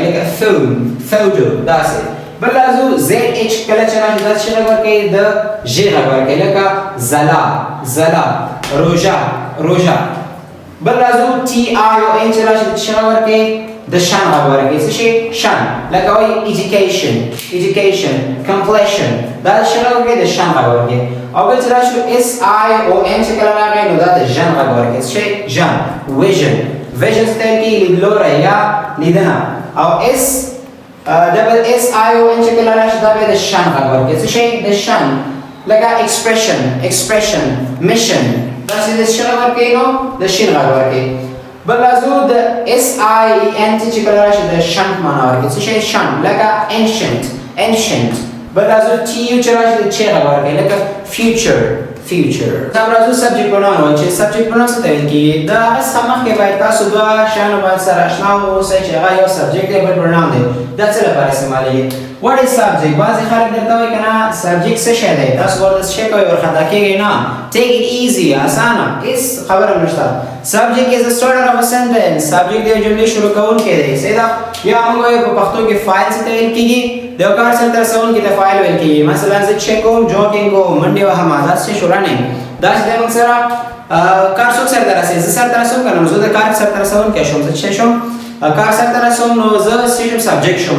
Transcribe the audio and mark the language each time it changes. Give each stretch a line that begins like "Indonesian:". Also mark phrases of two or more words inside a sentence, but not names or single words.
Pashto: لکه photo داسې. بل راځو zh کله چې راشي دا څه غږ ورکوي د ژ غږ ورکوي. لکه زلا روژه. بل راځو tion چې راشي د څه غږ ورکوي د شان غږ ورکوي. څه شی شان. لکه وایي
English: education completion
Pashto: دا د څه غږ ورکوي د شان غږ ورکوي. او بل چې راشي sion چې کله راغی نو دا د ژن غږ ورکوي. څه شی ژن. vision څه ته ویل کېږي لیدلوری یا لیدنه. او
English: double sion
Pashto: چې کله راشي دا بیا د شان غږ ورکوي. څه شی د شان. لکه
English: expression mission
Pashto: دا چې د څه غږ ورکوي نو د شین غږ ورکوي. بل راځو د sient چې کله راشي د شنت معنا ورکوي. څه شی شنت. لکه ancient. بل راځو tu چې راشي د چ غږ ورکوي. لکه future. دا راځو
English: subject pronoun
Pashto: وایي چې
English: subject pronoun
Pashto: څه ته ویل کېږي. د هغه څخه مخکې باید تاسو دوه شیانو باندې سره اشنا واوسئ چې هغه یو subject دی بل pronoun دی. دا څه لپاره استعمالیږي.
English: what is subject.
Pashto: بعضې خلک درته وایي که نه subject څه شی دی، تاسو ورته څه شی کوئ ورخطا کېږئ. نه
English: take it easy
Pashto: اسانه هېڅ خبره هم نشته.
English: subject is the starter of a sentence.
Pashto: subject د یو جملې شروع کوونکی دی. صحیح ده. یا موږ وایو په پښتو کې فاعل څه ته ویل کېږي، د یو کار سرته رسوونکي ته فاعل ویل کېږي. مثلا زه چک کوم، جوګینګ کوم، منډې وهم، دا څه شو رننګ. دا چې دی موږ سره کار څوک سرته رسوي. زه سرته رسوم که نه، نو زه د کار سرته رسوونکی شوم. زه څه شوم کار سرته رسوم، نو زه څه شوم سبجیکټ شوم.